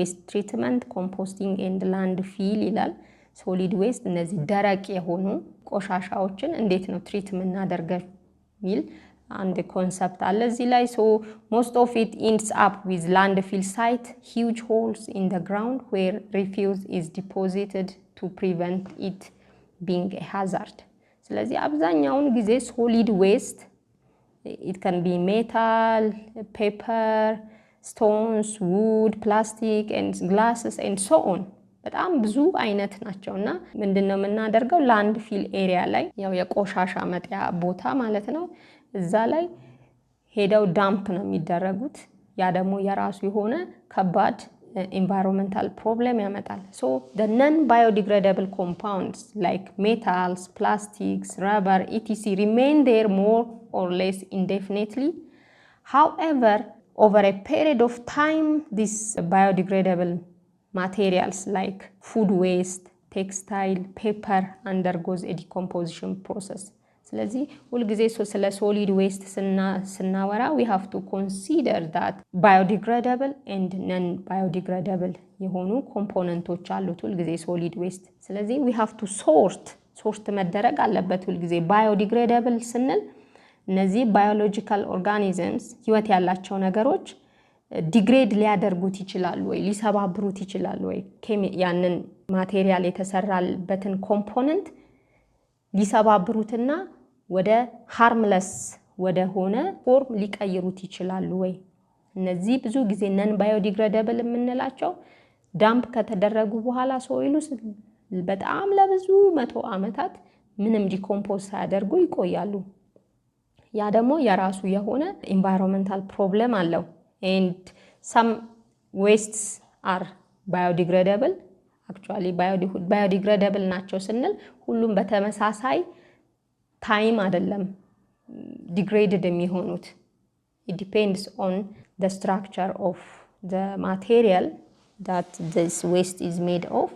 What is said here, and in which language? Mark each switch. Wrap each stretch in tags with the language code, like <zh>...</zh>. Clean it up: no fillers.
<en>treatment composting and landfill ይላል። solid waste</en> <am>እነዚህ ደረቅ የሆኑ ቆሻሻዎችን እንዴት ነው ትሪት የምናደርገው ሚል አንድ ኮንሰፕት አለ እዚህ ላይ።</am> <en>so most of it ends up with landfill site, huge holes in the ground where refuse is deposited to prevent it being a hazard.</en> <am>ስለዚህ አብዛኛውን ጊዜ</am> <en>solid waste it can be metal, paper, stones, wood, plastic and glasses and so on.</en> <am>በጣም ብዙ አይነት ናቸውና ምንድነው የምናደርገው ላንድ ፊል ኤሪያ ላይ ያው የቆሻሻ መጣያ ቦታ ማለት ነው። እዛ ላይ ሄደው ዳምፕ ነው የሚደረጉት። ያ ደግሞ የራሱ የሆነ ከባድ environmental problem ያመጣል።</am> <en>so the non biodegradable compounds like metals, plastics, rubber etc remain there more or less indefinitely. However, over a period of time these biodegradable materials like food waste, textile, paper undergoes a decomposition process.</en> <am>ስለዚህ ሁልጊዜ ስለ ሶሊድ ዌስት ስናወራ</am> <en>we have to consider that biodegradable and non biodegradable</en> <am>የሆኑ ኮምፖነንቶች አሉት ሁልጊዜ ሶሊድ ዌስት። ስለዚህ</am> <en>we have to sort</en> <am>መደረግ አለበት ሁልጊዜ። biodegradable ስንል እነዚህ biological organisms ህይወት ያላቸው ነገሮች ዲግሬድ ሊያደርጉት ይችላሉ ወይ ሊሰባብሩት ይችላሉ ወይ ያንን ማቴሪያል የተሰራበትን ኮምፖነንት ሊሰባብሩትና ወደ ሃርምለስ ወደ ሆነ ፎርም ሊቀይሩት ይችላሉ ወይ? እነዚህ ብዙ ጊዜ ነን ባዮዲግሬደብል የምንላቸው ዳምፕ ከተደረጉ በኋላ ሶይሉስ በጣም ለብዙ 100 ዓመታት ምንም ዲኮምፖዝ ሳያደርጉ ይቆያሉ። ያ ደግሞ የራሱ የሆነ environmental problem አለው።</am> <en>and some wastes are biodegradable. actually biodegradable</en> <am>ናቸው ስንል ሁሉም በተመሳሳይ ታይም አይደለም</am> <en>degraded የሚሆኑት። it depends on the structure of the material that this waste is made of.</en>